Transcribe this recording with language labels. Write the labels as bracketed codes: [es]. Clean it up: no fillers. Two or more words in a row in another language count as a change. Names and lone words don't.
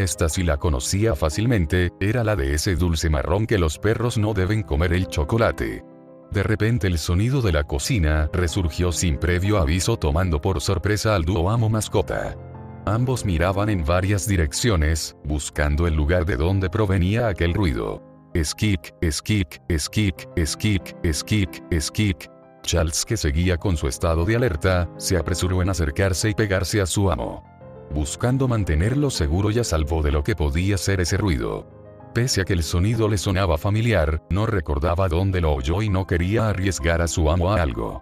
[es] Esta sí la conocía fácilmente, era la de ese dulce marrón que los perros no deben comer, el chocolate. De repente el sonido de la cocina resurgió sin previo aviso, tomando por sorpresa al dúo amo-mascota. Ambos miraban en varias direcciones, buscando el lugar de donde provenía aquel ruido. Skik, skik, skik, skik, skik, skik. Charles, que seguía con su estado de alerta, se apresuró en acercarse y pegarse a su amo, buscando mantenerlo seguro y a salvo de lo que podía ser ese ruido. Pese a que el sonido le sonaba familiar, no recordaba dónde lo oyó y no quería arriesgar a su amo a algo.